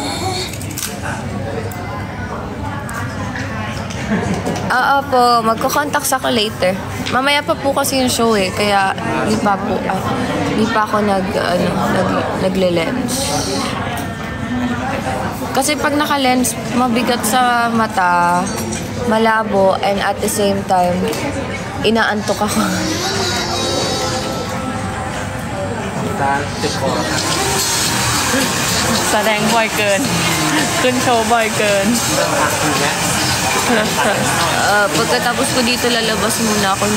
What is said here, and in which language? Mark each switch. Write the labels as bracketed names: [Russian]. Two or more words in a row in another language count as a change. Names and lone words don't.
[Filipino] Oo po, magko-contacts ako later. Mamaya pa po kasi yung show eh, kaya di pa ako nagle-lens. Kasi pag naka-lens, mabigat sa mata, malabo, [English] and at the same time, [Filipino] inaantok ako. [Thai] แสดงบ่อยเกิน ขึ้นโชว์บ่อยเกิน [Filipino] Pagkatapos ko dito, lalabas muna ako.